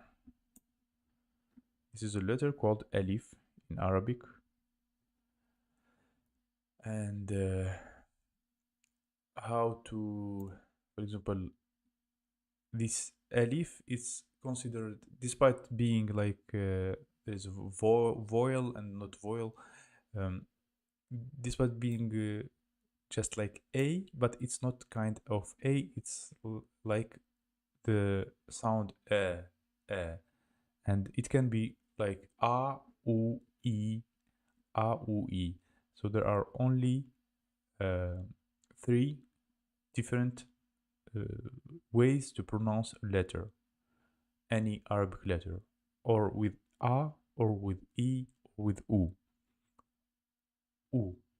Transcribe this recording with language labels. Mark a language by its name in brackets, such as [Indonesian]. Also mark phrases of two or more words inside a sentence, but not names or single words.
[English] This is a letter called alif in Arabic, and how to, for example, this alif is considered, despite being like there's voil and not voil, um, despite being just like a, but it's not kind of a. It's like the sound and it can be like u e u e. So there are only uh, three different uh, ways to pronounce a letter, any Arabic letter, or with a, or with e, or with u. U.